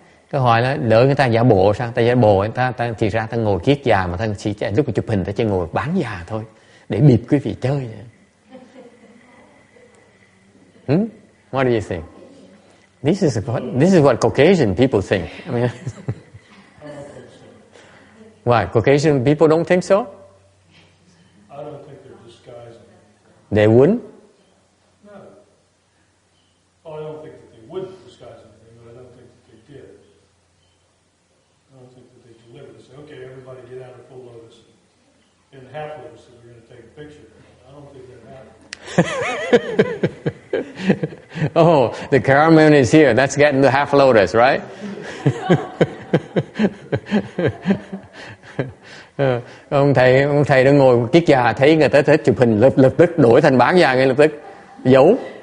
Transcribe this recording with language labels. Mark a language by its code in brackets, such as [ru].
[vi] Tôi hỏi là đợi người ta giả bộ sao? Ta giả bộ, thì ra ta ngồi kiết già mà ta chỉ lúc mà chụp hình ta chỉ ngồi bán già thôi, để bịp quý vị chơi. [en] What do you think? This is what Caucasian people think. I mean, why? Caucasian people don't think so? I don't think they're disguising. They wouldn't? No. Well, I don't think that they wouldn't disguise anything, but I don't think that they did. I don't think that they deliberately say, okay, everybody get out of full lotus and half lotus and we're going to take a picture. I don't think that happened. Oh, the caramel is here. That's getting the half lotus, right? [vi] Ông thầy đang ngồi kiết già, thấy người ta thích chụp hình, lập tức đổi thành bán già ngay lập tức, giấu.